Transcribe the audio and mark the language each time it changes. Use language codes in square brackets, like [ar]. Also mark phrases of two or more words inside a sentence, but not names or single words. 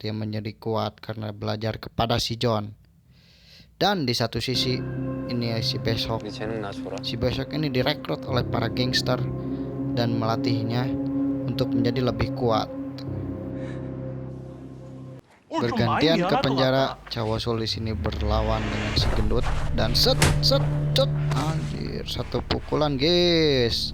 [id] Dia menjadi kuat karena belajar kepada si John. Dan di satu sisi ini si Besok. [ko] 네 재능 나 줘라. [id] Si Besok ini direkrut oleh para gangster dan melatihnya untuk menjadi lebih kuat. Bergantian ke penjara, Cawasul di sini berlawan dengan si gendut dan set, anjir, satu pukulan guys.